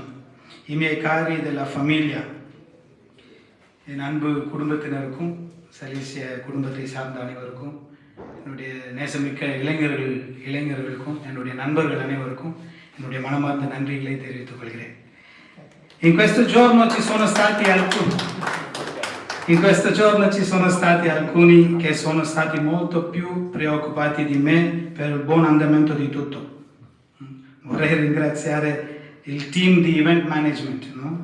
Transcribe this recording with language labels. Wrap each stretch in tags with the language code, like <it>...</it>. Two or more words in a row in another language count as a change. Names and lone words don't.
<it>I miei cari della famiglia,</it> <ta>என் அன்பு குடும்பத்தினருக்கும் சலீசிய குடும்பத்தை சார்ந்த அனைவருக்கும், என்னுடைய நேசமிக்க இளைஞர்களுக்கும், என்னுடைய நண்பர்கள் அனைவருக்கும் என்னுடைய மனமார்ந்த நன்றிகளை தெரிவித்துக் கொள்கிறேன்.</ta> <it>In questo giorno ci sono stati alcuni che sono stati molto più preoccupati di me per il buon andamento di tutto. Vorrei ringraziare il team di</it> <en>event management,</en> <it>no?</it>